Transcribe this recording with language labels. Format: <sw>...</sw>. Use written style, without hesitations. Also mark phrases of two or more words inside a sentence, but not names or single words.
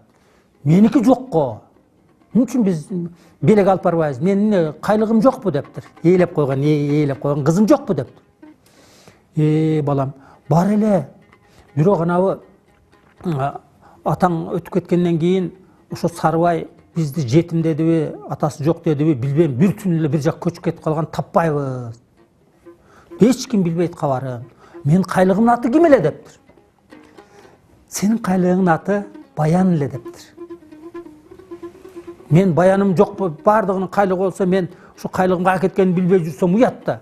<kk>Менікі жоқ қо. Мүмкін біз белек алып барбайбыз. Менің қайлығым жоқ бұ дептір. Ейлеп қойған қызым жоқ бұ дептір.</kk> <ky>Балам, бар еле. Бирок анау атаң өтіп кеткеннен кейін ошо Сарыбай бизди жетимдедиби, атасы жок дедиби билбейм, бир түнү эле бир жак көчүп кетип калган, таппайбыз. Эч ким билбейт кабарын. Менин кайлыгымдын аты ким эле дептир. Сенин кайлыгыңдын аты Баян эле дептир. Мен баяным жок, бардыгынын кайлыгы болсо, мен ушу кайлыгым кайда кеткенин билбей жүрсөм уят да.</ky>